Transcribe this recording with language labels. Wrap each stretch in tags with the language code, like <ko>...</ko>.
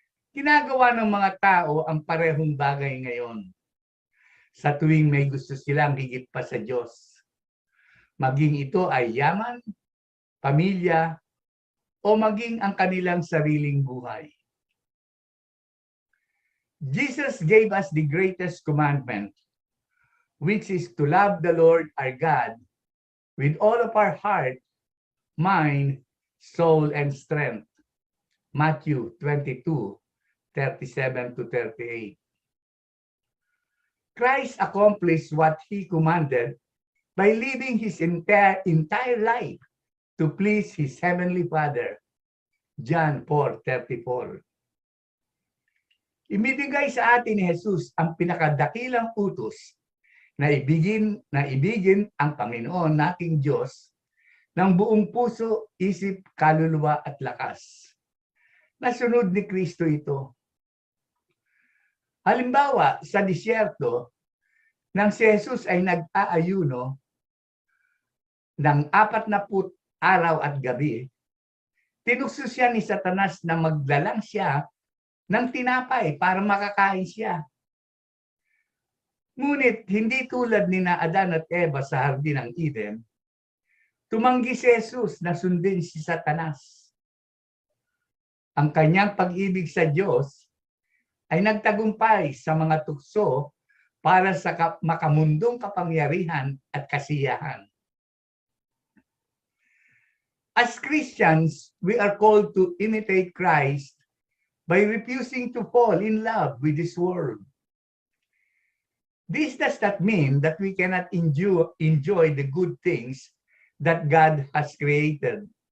<tl>Ginagawa ng mga tao ang parehong bagay ngayon. Sa tuwing may gusto silang higit pa sa Diyos. Maging ito ay yaman, pamilya, o maging ang kanilang sariling buhay.</tl> <en>Jesus gave us the greatest commandment, which is to love the Lord our God with all of our heart, mind, soul, and strength. Matthew 22:37-38. Christ accomplished what he commanded by living his entire life to please his heavenly Father. John 4:34.</en> <tl>Ibinigay sa atin ni Jesus ang pinakadakilang utos na ibigin ang Panginoon nating Diyos ng buong puso, isip, kaluluwa at lakas. Nasunod ni Kristo ito. Halimbawa, sa disyerto, nang si Jesus ay nag-aayuno ng 40 araw at gabi, tinukso siya ni Satanas na maglalang siya ng tinapay para makakain siya. Ngunit hindi tulad ni Adan at Eva sa Hardin ng Eden, tumanggi si Jesus na sundin si Satanas. Ang kanyang pag-ibig sa Diyos ay nagtagumpay sa mga tukso para sa makamundong kapangyarihan at kasiyahan.</tl> <en>As Christians, we are called to imitate Christ by refusing to fall in love with this world. This does not mean that we cannot enjoy the good things that God has created.</en>